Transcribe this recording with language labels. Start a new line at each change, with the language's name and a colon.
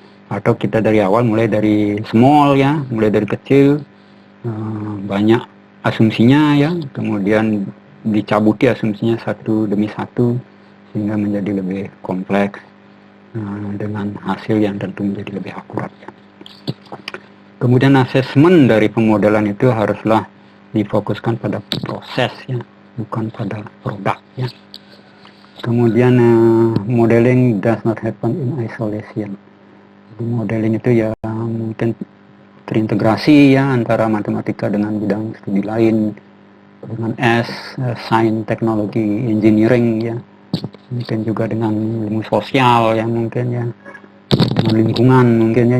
Indonesian: Atau kita dari awal mulai dari small ya, mulai dari kecil, banyak asumsinya ya, kemudian dicabuti asumsinya satu demi satu, sehingga menjadi lebih kompleks dengan hasil yang tentu menjadi lebih akurat ya. Kemudian asesmen dari pemodelan itu haruslah difokuskan pada proses ya, bukan pada produk ya. Kemudian
English: modeling does not happen in isolation.
Indonesian: Jadi modeling itu ya mungkin terintegrasi ya antara matematika dengan bidang studi lain, dengan science, teknologi, engineering ya, mungkin juga dengan ilmu sosial ya, mungkin ya, dengan lingkungan mungkin ya.